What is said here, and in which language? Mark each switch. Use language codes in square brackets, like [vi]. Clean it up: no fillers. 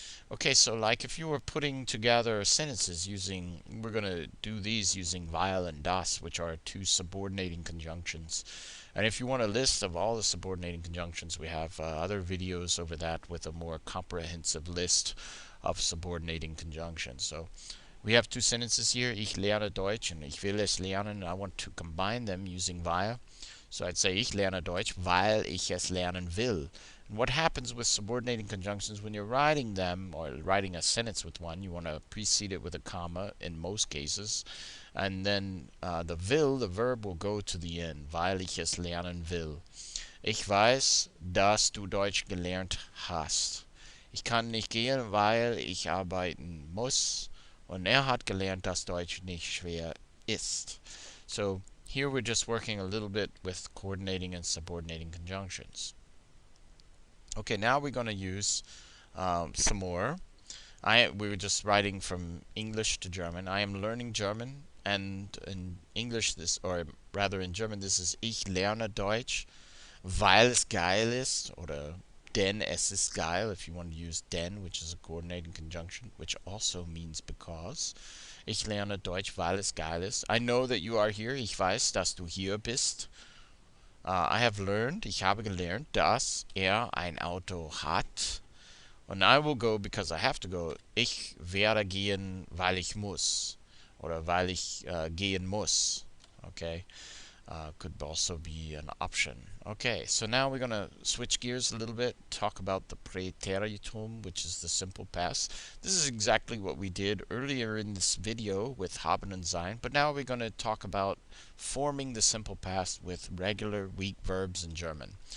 [en] Okay, so like if you were putting together sentences using, we're going to do these using weil and das, which are two subordinating conjunctions. And if you want a list of all the subordinating conjunctions, we have other videos over that with a more comprehensive list of subordinating conjunctions. So we have two sentences here, [de] ich lerne Deutsch [en] and [de] ich will es lernen. [en] I want to combine them using weil. So I'd say [de] ich lerne Deutsch, weil ich es lernen will. [en] And what happens with subordinating conjunctions when you're writing them, or writing a sentence with one, you want to precede it with a comma in most cases, and then the will, the verb, will go to the end, [de] weil ich es lernen will. Ich weiß, dass du Deutsch gelernt hast. Ich kann nicht gehen, weil ich arbeiten muss. Und hat gelernt, dass Deutsch nicht schwer ist. [en] So here we're just working a little bit with coordinating and subordinating conjunctions. Okay, now we're going to use some more. We were just writing from English to German. I am learning German, and in English this, or rather in German, this is [de] ich lerne Deutsch, weil es geil ist, oder denn es ist geil, [en] if you want to use denn, which is a coordinating conjunction, which also means because. [de] Ich lerne Deutsch, weil es geil ist. [en] I know that you are here. [de] Ich weiß, dass du hier bist. [en] I have learned, [de] ich habe gelernt, dass ein Auto hat. [en] And I will go because I have to go. [de] Ich werde gehen, weil ich muss. Oder weil ich gehen muss. [en] Okay. Could also be an option. Okay, so now we're going to switch gears a little bit, talk about the Präteritum, which is the simple past. This is exactly what we did earlier in this video with haben and sein, but now we're going to talk about forming the simple past with regular weak verbs in German.